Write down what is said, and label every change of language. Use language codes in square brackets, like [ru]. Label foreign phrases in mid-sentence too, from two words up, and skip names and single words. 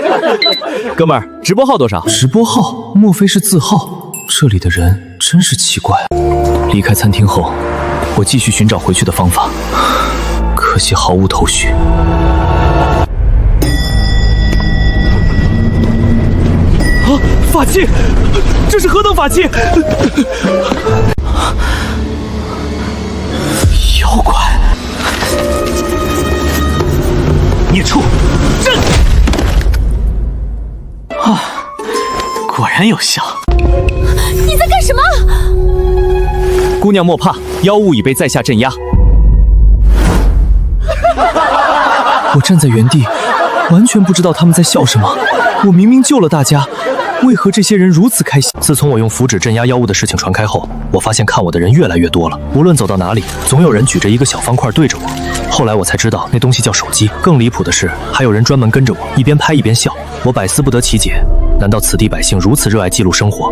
[zh] 哥們兒，直播號多少？直播號？莫非是字號？這裡的人真是奇怪。離開餐廳後，我繼續尋找回去的方法，可惜毫無頭緒。啊！法器，這是何等法器？妖怪！孽畜，震！啊，果然有效。你在幹什麼？姑娘莫怕，妖物已被在下鎮壓。我站在原地，完全不知道他們在笑什麼。我明明救了大家， 為何這些人如此開心？自從我用符紙鎮壓妖物的事情傳開後，我發現看我的人越來越多了。無論走到哪裡，總有人舉着一個小方塊對着我。後來我才知道那東西叫手機。更離譜的是，還有人專門跟着我，一邊拍一邊笑。我百思不得其解，難道此地百姓如此熱愛記錄生活？